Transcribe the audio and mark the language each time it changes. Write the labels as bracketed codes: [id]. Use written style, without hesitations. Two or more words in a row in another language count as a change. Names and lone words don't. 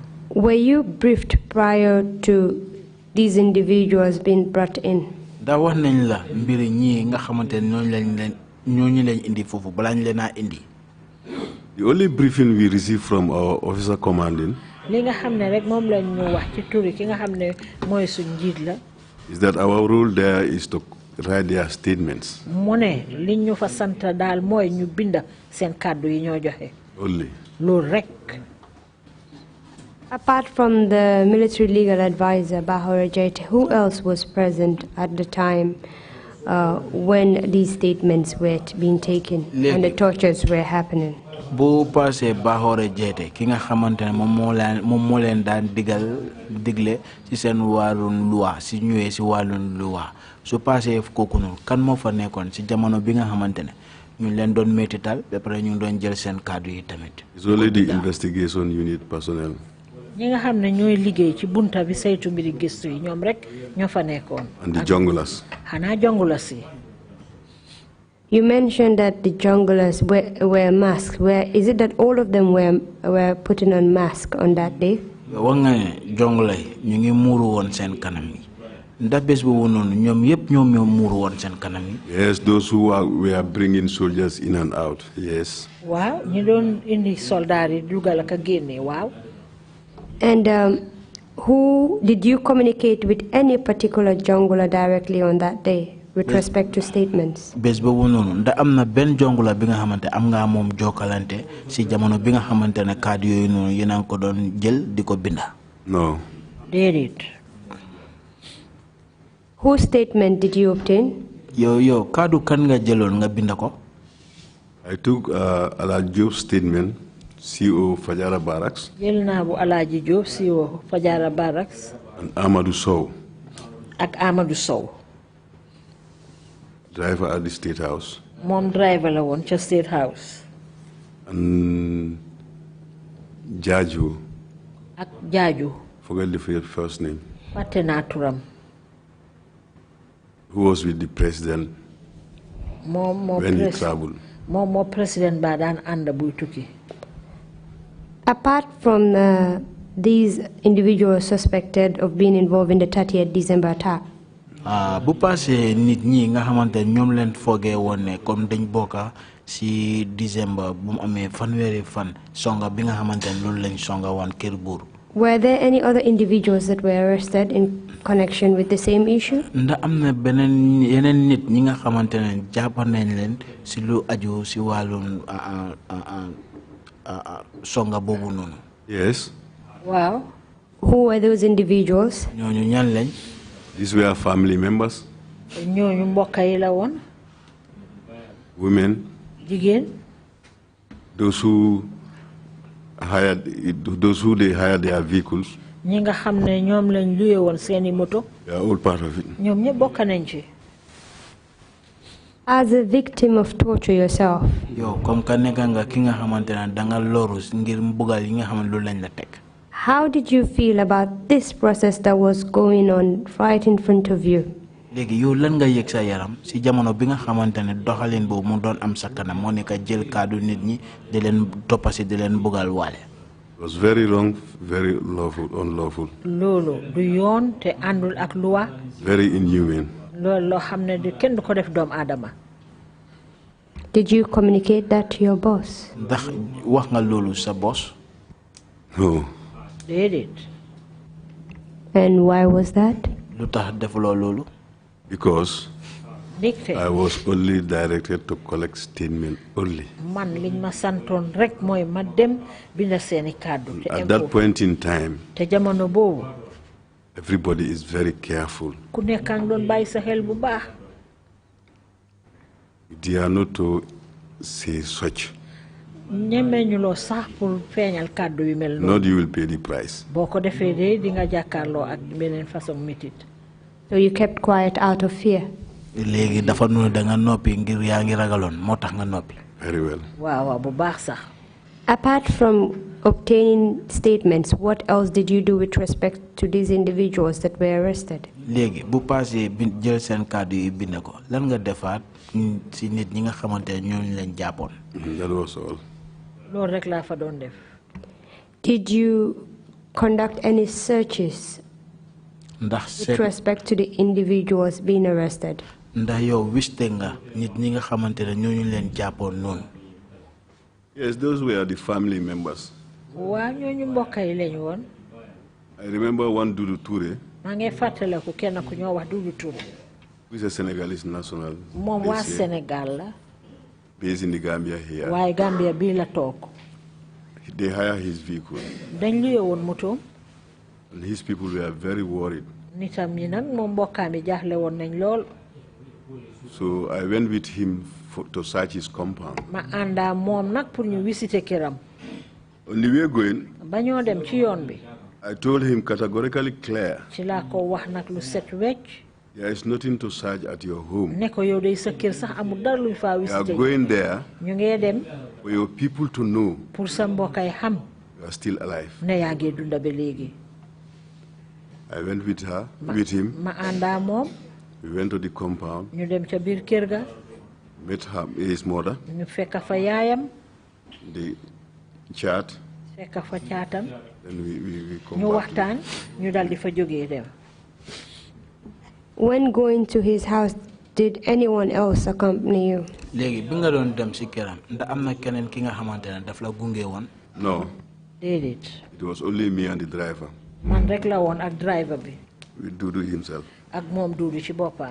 [en] Were you briefed prior to these individuals being brought in? [wo] ndax wax nañ la mbiri ñii nga xamante ne ñooñu lañ indi foofu balaa ñu leen a indi. [en] The only briefing we received from our officer commanding [wo] li nga xam ne rek moom lañ ñu wax ci turi ki nga xam ne mooy suñ njiit la. [en] is that our role there is to write their statements. [wo] mu ne li ñu fa sant daal mooy ñu binda seen kàddu yi ñoo joxe. [en] Only. [wo] loolu rek. [en] Apart from the military legal advisor Bahore Jaite, who else was present at the time when these statements were being taken and the tortures were happening? [wo] bu passé Bahore Jaite ki nga xamante ne moom moo leen daan digle ci seen wàllum loi si ñëwee si wàllum loi su passé kooku noonu kan moo fa nekkoon si jamono bi nga xamante ne ñu leen doon métital ba pare ñu doon jël seen kàddu yi tamit. [en] It's only the investigation unit personnel. [wo] ñi nga xam ne ñooy liggéey ci bunta bi saytu mbiri gëstu yi ñoom rek ñoo fa nekkoon. [en] And the junglers. [wo] xanaa jongulas yi. [en] You mentioned that the junglers were masked. Is it that all of them were putting on masks on that day? [wo] wax nga ne jongulay ñu ngi muuru woon seen kanam yi [en] Yes, those who were bringing soldiers in and out. Yes. [wo] Wow, ñu doon indi soldat yi dugal ak génne waaw. [en] And who did you communicate with any particular jungler directly on that day with respect to statements? [wo] Bes bobu nonu nda amna ben jongula bi nga xamante am nga mom jokalante si jamono bi nga xamante ne kaddu yoy nonu yena ko don jël diko binda. [en] No. [wo] Dedet. [en] Whose statement did you obtain? [wo] Yo kaddu kan nga jëlon nga binda ko? [en] I took Alaji Job's statement, CEO Fajara Barracks. [wo] Jëlna bu Alaji Job CEO Fajara Barracks. [en] And Amadou Sow. [wo] Ak Amadou Sow. [en] Driver at the State House. [wo] Mom driver la won ca State House. [en] And Jaju. [wo] Ak Jaju. [en] Forget the first name. [wo] Patena turam. [en] Who was with the president when he traveled. [wo] Mo president ba dan anda buy tukki. [en] Apart from these individuals suspected of being involved in the 30th December attack, [wo] bu passé nit ñi nga xamante ñom leen foggé won né comme dañ bokka si December bu mu amé fanwéri fan songa bi nga xamante loolu lañ songa wan kër buur. [en] Were there any other individuals that were arrested in connection with the same issue? [wo] Nda amna benen yeneen nit ñi nga xamante ne jàpp nañ leen si lu aju si wàllum songa boobu noonu. [en] Yes. [wo] Wow. [en] Who were those individuals? [wo] ñooñu ñan lañ? [en] These were family members. [wo] ñooñu mbokk yi la woon. [en] Women. [wo] Jigéen. [en] Those who they hired their vehicles. [wo] ñi nga xam ne ñoom lañ luye woon seeni moto. [en] They are all part of it. [wo] ñoom ñëpp bokk nañ ci. [en] As a victim of torture yourself, [wo] yow comme ka nekk nga ki nga xamante ne danga loru ngir mbugal yi nga xam ne loolu lañ la teg. [en] how did you feel about this process that was going on right in front of you? [wo] léegi yow lan nga yëg sa yaram si jamono bi nga xamante ne doxalin boobu mu doon am sa kanam moo nekk jël kaddu nit ñi di leen toppasi di leen mbugal waale. [en] It was very wrong, very unlawful. [wo] loolu du yoon te àndul ak loi. [en] Very inhumane. [wo] loolu loo xam ne kenn du ko def doomu aadama. [en] Did you communicate that to your boss? [wo] ndax wax nga loolu sa boss? [en] No. [wo] déedéet. [en] And why was that? [wo] lu tax defuloo loolu? [en] Because [wo] dicté. [en] I was only directed to collect statement only. [wo] man liñ ma santoon rek mooy ma dem binda seeni kàddu. [en] At that point in time, [wo] te jamono boobu. [en] everybody is very careful. [wo] ku nekk a ngi doon bàyyi sa xel bu baax. [en] They are not to say such. [wo] ñemeñuloo sax pour feeñal kàddu yu mel noonu. [en] Not you will pay the price. [wo] boo ko defee de di nga jàkkaarloo ak beneen façon métit. [en] So you kept quiet out of fear? [wo] léegi dafa noonu da nga noppi ngir yaa ngi ragaloon moo tax nga noppi. [en] Very well. [wo] waaw bu baax sax. [en] Apart from obtaining statements, what else did you do with respect to these individuals that were arrested? [wo] léegi bu paasee jël seen kàddu yi bind ko lan nga defaat si nit ñi nga xamante ne ñooñu leen jàppoon. [en] That was all. [wo] loolu rek laa fa doon def. [en] Did you conduct any searches [wo] ndax [en] with respect to the individuals being arrested? [wo] ndax yow wiste nga nit ñi nga xamante ne ñooñu leen jàppoon noonu. [en] Yes, those were the family members. [wo] waa ñooñu mbokk yi lañu woon. [en] I remember one Dudu Touré. [wo] maa ngi fàttaliku kenn ku ñoo wax Dudu Touré. [en] Who is a Senegalese national. [wo] moom waa Sénégal la. [en] Based in the Gambia here. [wo] waaye Gambia bii la toog. [en] They hire his vehicle. [wo] dañ luye woon moto. [en] And his people were very worried. [wo] nitam ñi nag moom mbokkaam yi jaaxle woon nañ lool. [en] So I went with him to search his compound. [wo] ma àndaa moom nag pour ñu visiter këram. [en] On the way going, [wo] ba ñoo dem ci yoon bi. [en] I told him categorically clear. [wo] ci laa ko wax nag lu set wecc. [en] There is nothing to search at your home. [wo] ne ko yow day sa kër sax amul dara luñ faa [en] You [wo] visiter. [en] are going there [wo] ñu ngee dem. [en] for your people to know [wo] pour sa mbokkay xam. [en] you are still alive. [wo] ne yaa ngi dunda ba léegi. [en] I went with him. [wo] ma àndaa moom. [en] We went to the compound. [wo] ñu dem ca biir kër ga. [en] Met his mother. [wo] ñu fekk fa yaayam. [en] The chat. [wo] fekk fa caatam. [en] Then we come [wo] ñu [en] back. [wo] waxtaan ñu dal di fa jógee dem. [en] When going to his house, did anyone else accompany you? [wo] Léegi bi nga doon dem ci këram ndax am na keneen ki nga xamante ne daf la gunge woon. [en] No. [wo] Déedéet. [en] It was only me and the driver. [wo] Man rek la woon ak driver bi. [en] With Dudu himself. [wo] Ak moom Dudu ci boppam.